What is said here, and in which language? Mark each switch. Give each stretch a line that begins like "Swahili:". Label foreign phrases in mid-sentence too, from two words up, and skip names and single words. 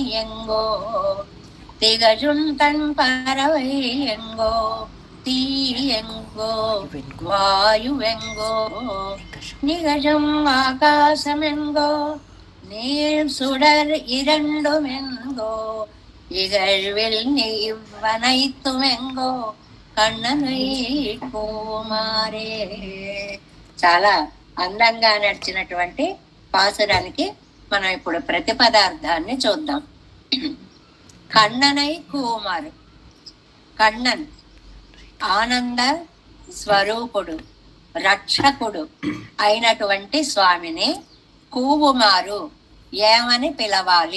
Tamil: எங்கோ திகழும் தன் பறவை எங்கோ தீ எங்கோ வாயுவெங்கோ நிகழும் ஆகாசமெங்கோ நீள் சுடர் இரண்டுமெங்கோ இகழ்வில் இவ்வனைத்துமெங்கோ கண்ணனை குமாரே.
Telugu: చాలా అందంగా నడిచినటువంటి పాసురానికి మనం ఇప్పుడు ప్రతిపదార్థాన్ని చూద్దాం.
Tamil: கண்ணனை குமாரு.
Telugu: కన్నన్ ఆనంద స్వరూపుడు, రక్షకుడు అయినటువంటి స్వామిని కూవుమారు ఏమని పిలవాలి?